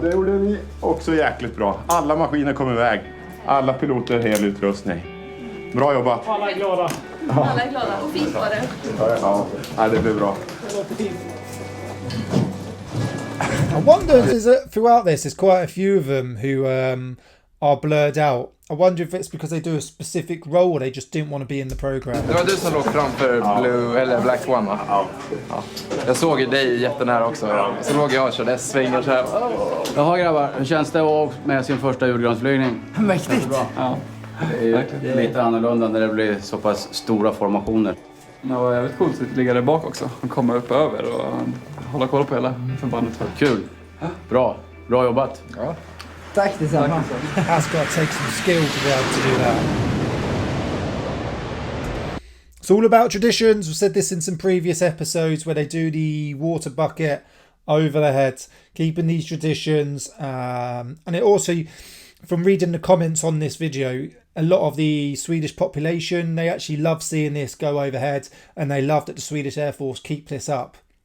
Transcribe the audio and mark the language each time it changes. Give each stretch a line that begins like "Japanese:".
Swedish: Det gjorde ni också jäkligt bra. Alla maskiner kom iväg. Alla piloter hel utrustning. Bra jobbat! Alla är glada. Alla är glada och fint var det. Ja, det blev bra. Det låter fint.
English: I wonder if throughout this, there's quite a few of them who are blurred out. I wonder if it's because they do a specific role or they just didn't want to be in the program.
Swedish: Det var du som låg framför Blue eller Black One va? Ja. Jag såg ju dig jättenära också. Så låg jag och körde svänger så här. Jaha grabbar, hur känns det att vara med sin första julgransflygning? Mäktigt! Ja. Det är lite annorlunda när det blir så pass stora formationer. Det var jävligt coolt att ligga där bak också. Och komma upp över och hålla koll på hela förbandet. Kul! Bra jobbat! Ja. Tack detsamma.
English: That's got to take some skill to be able to do that. It's all about traditions. We've said this in some previous episodes where they do the water bucket over the head, keeping these traditions. And it also, from reading the comments on this video, a lot of the Swedish population, they actually love seeing this go overhead and they love that the Swedish Air Force keep this up.